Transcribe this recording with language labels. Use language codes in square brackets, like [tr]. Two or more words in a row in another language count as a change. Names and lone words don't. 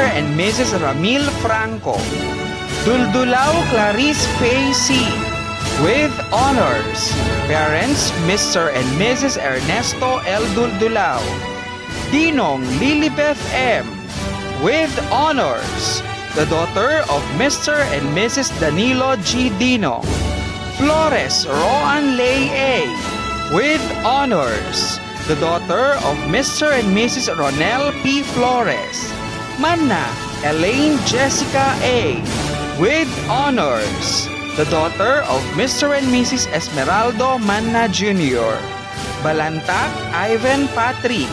[en] and Mrs. Ramil Franco. Duldulao Clarice Faye C. With honors, parents, Mr. and Mrs. Ernesto L. Duldulao. Dinong Lilibeth M. With honors, the daughter of Mr. and Mrs. Danilo G. Dino. Flores Roan Lay A. With honors, the daughter of Mr. and Mrs. Ronel P. Flores. Manna Elaine Jessica A. With honors, the daughter of Mr. and Mrs. Esmeraldo Manna Jr. Balantak Ivan Patrick.